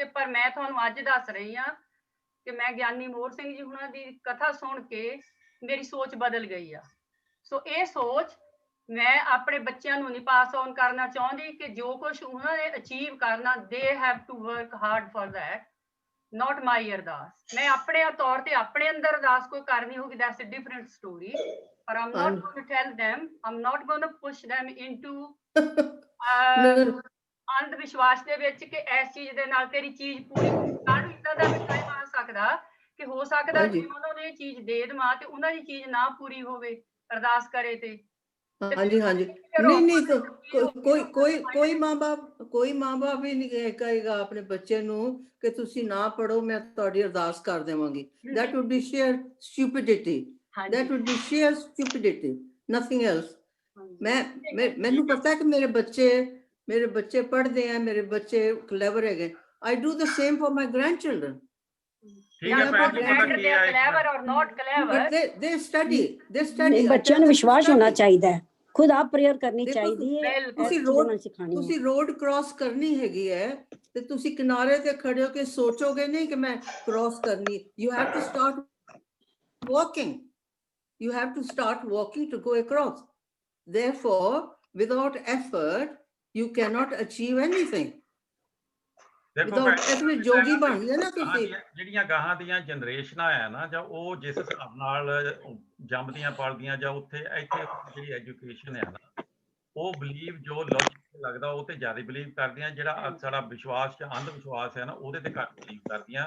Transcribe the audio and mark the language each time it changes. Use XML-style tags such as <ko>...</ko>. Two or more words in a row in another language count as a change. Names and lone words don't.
<pa>ਪਰ ਮੈਂ ਤੁਹਾਨੂੰ ਅੱਜ ਦੱਸ ਰਹੀ ਹਾਂ ਕਿ ਮੈਂ ਗਿਆਨੀ ਮੋਹਰ ਸਿੰਘ ਜੀ ਹੁਣਾਂ ਦੀ ਕਥਾ ਸੁਣ ਕੇ ਮੇਰੀ ਸੋਚ ਬਦਲ ਗਈ ਆ। ਸੋ ਇਹ ਸੋਚ ਮੈਂ ਆਪਣੇ ਬੱਚਿਆਂ ਨੂੰ ਨਹੀਂ</pa> <en>pass on</en> <pa>ਕਰਨਾ ਚਾਹੁੰਦੀ ਕਿ ਜੋ ਕੁਝ ਉਹਨਾਂ ਨੇ ਅਚੀਵ ਕਰਨਾ,</pa> <en>they have to work hard for that, not my</en> <pa>ਅਰਦਾਸ। ਮੈਂ ਆਪਣੇ ਤੌਰ ਤੇ ਆਪਣੇ ਅੰਦਰ ਅਰਦਾਸ ਕੋਈ ਕਰਨੀ ਹੋਗੀ,</pa> <en>that's a different story, but I'm not going to tell them, I'm not going to push them into</en> <pa>ਅੰਧ ਵਿਸ਼ਵਾਸ ਦੇ ਵਿੱਚ ਕਿ ਇਸ ਚੀਜ਼ ਦੇ ਨਾਲ ਤੇਰੀ ਚੀਜ਼ ਪੂਰੀ। ਕੱਲ੍ਹ ਇੱਦਾਂ ਦਾ ਵੀ ਟਾਈਮ ਆ ਸਕਦਾ ਕਿ ਹੋ ਸਕਦਾ ਜੇ ਉਹਨਾਂ ਨੂੰ ਇਹ ਚੀਜ਼ ਦੇ ਦੇਵਾਂ ਤੇ ਉਹਨਾਂ ਦੀ ਚੀਜ਼ ਨਾ ਪੂਰੀ ਹੋਵੇ, ਅਰਦਾਸ ਕਰੇ ਤੇ। ਹਾਂਜੀ ਹਾਂਜੀ, ਨਹੀਂ ਕੋਈ ਮਾਂ ਬਾਪ ਵੀ ਨਹੀਂ ਕਹੇਗਾ ਆਪਣੇ ਬੱਚੇ ਨੂੰ ਕਿ ਤੁਸੀਂ ਨਾ ਪੜੋ, ਮੈਂ ਤੁਹਾਡੀ ਅਰਦਾਸ ਕਰ ਦੇਵਾਂਗੀ।</pa> <en>that would be sheer stupidity, that would be sheer stupidity, nothing else.</en> <pa>ਮੈਨੂੰ ਪਤਾ ਹੈ ਕਿ ਮੇਰੇ ਬੱਚੇ ਪੜ੍ਹਦੇ ਆ, ਮੇਰੇ ਬੱਚੇ ਕਲੇਵਰ ਹੈਗੇ।</pa> <en>I do the same for my grandchildren. They study.</en> <pa>ਬੱਚਿਆਂ ਨੂੰ ਵਿਸ਼ਵਾਸ ਹੋਣਾ ਚਾਹੀਦਾ ਹੈ, ਖੁਦ ਆਪ ਪ੍ਰੇਅਰ ਕਰਨੀ ਚਾਹੀਦੀ ਹੈ। ਤੁਸੀਂ</pa> <en>road cross</en> <pa>ਕਰਨੀ ਹੈਗੀ ਹੈ ਤੇ ਤੁਸੀਂ ਕਿਨਾਰੇ ਤੇ ਖੜੇ ਹੋ ਕੇ ਸੋਚੋਗੇ ਨਹੀਂ ਕਿ ਮੈਂ ਕ੍ਰਾਸ ਕਰਨੀ।</pa> <en>You have to start walking. You have to start walking to go across. therefore without effort you cannot achieve anything.</en> <pa>ਦੇਖੋ</pa> <en>Without effort</en> <pa>ਜੋਗੀ ਬਣ ਗਏ ਨਾ ਤੁਸੀਂ। ਜਿਹੜੀਆਂ ਗਾਹਾਂ ਦੀਆਂ ਜਨਰੇਸ਼ਨਾਂ ਆ ਨਾ, ਜਾਂ ਉਹ ਜਿਸ ਹਿਸਾਬ ਨਾਲ ਜੰਮਦੀਆਂ ਪਲਦੀਆਂ, ਜਾਂ ਉੱਥੇ ਇੱਥੇ ਜਿਹੜੀ ਐਜੂਕੇਸ਼ਨ ਹੈ ਨਾ, ਉਹ ਬਲੀਵ ਜੋ ਲੌਜੀਕ ਲੱਗਦਾ ਉਹ ਤੇ ਜ਼ਿਆਦਾ ਬਲੀਵ ਕਰਦੀਆਂ। ਜਿਹੜਾ ਸਾਡਾ ਵਿਸ਼ਵਾਸ ਜਾਂ ਅੰਧ ਵਿਸ਼ਵਾਸ ਹੈ ਨਾ, ਉਹਦੇ ਤੇ ਘੱਟ ਬਲੀਵ ਕਰਦੀਆਂ।</pa>